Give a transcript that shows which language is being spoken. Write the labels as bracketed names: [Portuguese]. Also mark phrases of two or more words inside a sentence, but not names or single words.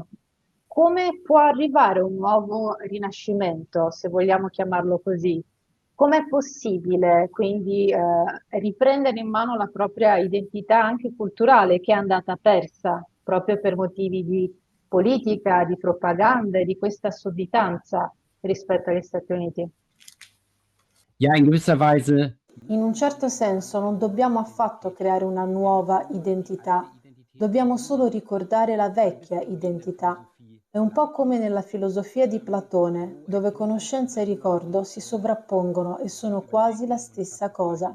[Italian] Come può arrivare un nuovo rinascimento, se vogliamo chiamarlo così? Com'è possibile quindi riprendere in mano la propria identità anche culturale che è andata persa proprio per motivi di politica, di propaganda e di questa sudditanza rispetto agli Stati Uniti? [German] Ja, in gewisser Weise [Italian] In un certo senso non dobbiamo affatto creare una nuova identità, dobbiamo solo ricordare la vecchia identità. È un po' come nella filosofia di Platone, dove conoscenza e ricordo si sovrappongono e sono quasi la stessa cosa.